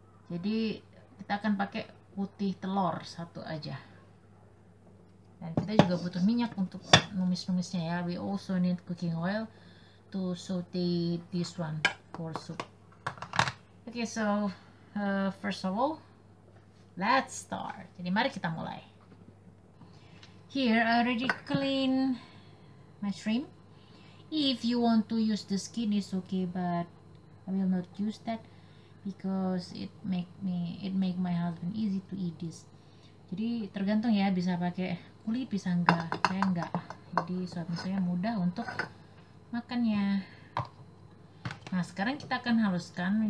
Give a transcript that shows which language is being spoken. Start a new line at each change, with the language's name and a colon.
Indonesian: Jadi kita akan pakai putih telur 1 aja, dan kita juga butuh minyak untuk numis-numisnya ya.
English: We also need cooking oil to saute this one for soup. Okay, so first of all, let's start.
Indonesian: Jadi mari kita mulai.
English: Here I already clean my shrimp. If you want to use the skin, it's okay, but I will not use that because it make my husband easy to eat this.
Indonesian: Jadi tergantung ya, bisa pakai kulit, bisa enggak. Saya enggak. Jadi suami saya mudah untuk makannya. Nah sekarang kita akan haluskan.